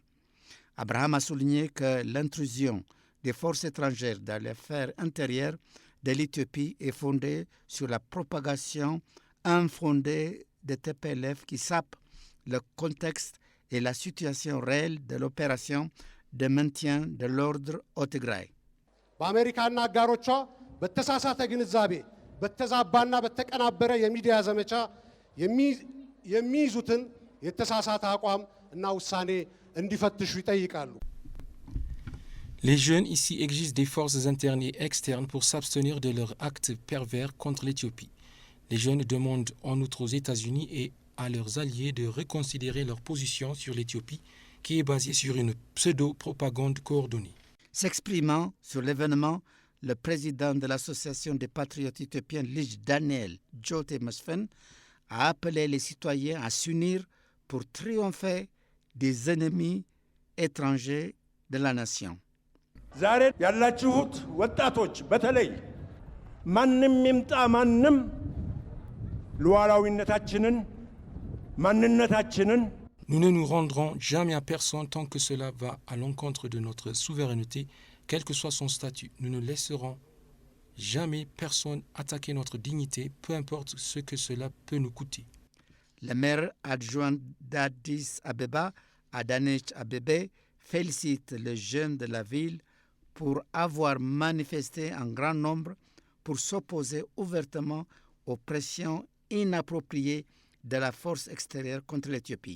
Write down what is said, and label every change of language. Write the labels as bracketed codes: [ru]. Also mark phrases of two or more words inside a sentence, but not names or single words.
[fr] Abraham a souligné que l'intrusion des forces étrangères dans les affaires intérieures de l'Éthiopie est fondée sur la propagation infondée des TPLF qui sapent le contexte et la situation réelle de l'opération de maintien de l'ordre au Tigray. [am] በአሜሪካና አጋሮቿ በተሳሳተ ግንዛቤ በተዛባና በተቀናበረ የሚዲያ ዘመቻ የሚይዙትን የተሳሳተ አቋም እና ውሳኔ እንዲፈትሹ ይጠይቃሉ። [fr] Les jeunes ici exigent des forces internes et externes pour s'abstenir de leurs actes pervers contre l'Éthiopie. Les jeunes demandent en outre aux États-Unis et à leurs alliés de reconsidérer leur position sur l'Éthiopie, qui est basée sur une pseudo-propagande coordonnée. S'exprimant sur l'événement, le président de l'Association des patriotes éthiopiens, Lij Daniel Jote Mesfen, a appelé les citoyens à s'unir pour triompher des ennemis étrangers de la nation. [am] ዛሬ ያላችሁት ወጣቶች በተለይ ማንም ይምጣ ማንም ሉዓላዊነታችንን ማንነታችንን [fr] Nous ne nous rendrons jamais à personne tant que cela va à l'encontre de notre souveraineté, quel que soit son statut. Nous ne laisserons jamais personne attaquer notre dignité, peu importe ce que cela peut nous coûter. Le maire adjoint d'Addis Abeba, Adanesh Abebe, félicite les jeunes de la ville pour avoir manifesté en grand nombre pour s'opposer ouvertement aux pressions inappropriées de la force extérieure contre l'Éthiopie.